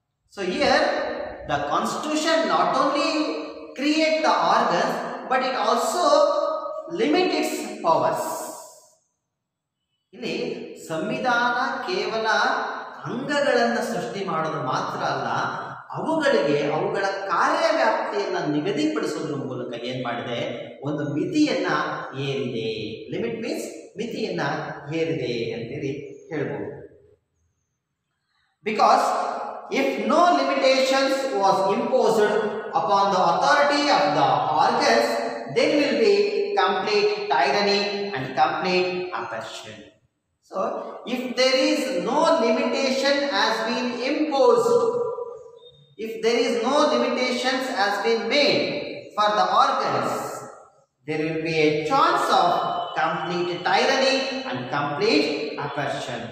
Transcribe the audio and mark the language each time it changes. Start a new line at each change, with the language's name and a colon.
English: So here the constitution not only create the organs, but it also limit its powers.
Kannada: ಇಲ್ಲಿ ಸಂವಿಧಾನ ಕೇವಲ ಅಂಗಗಳನ್ನು ಸೃಷ್ಟಿ ಮಾಡೋದು ಮಾತ್ರ ಅಲ್ಲ, ಅವುಗಳ ಕಾರ್ಯವ್ಯಾಪ್ತಿಯನ್ನು ನಿಗದಿಪಡಿಸೋದ್ರ ಮೂಲಕ ಏನ್ ಮಾಡಿದೆ, ಒಂದು ಮಿತಿಯನ್ನ ಹೇರಿದೆ.
English: limit means
Kannada: ಮಿತಿಯನ್ನ ಹೇರಿದೆ ಅಂತೇಳಿ ಹೇಳ್ಬೋದು.
English: Because if no limitations was imposed upon the authority of the organs, there will be complete tyranny and complete oppression. So if there is no limitation has been imposed, if there is no limitations has been made for the organs, there will be a chance of complete tyranny and complete oppression.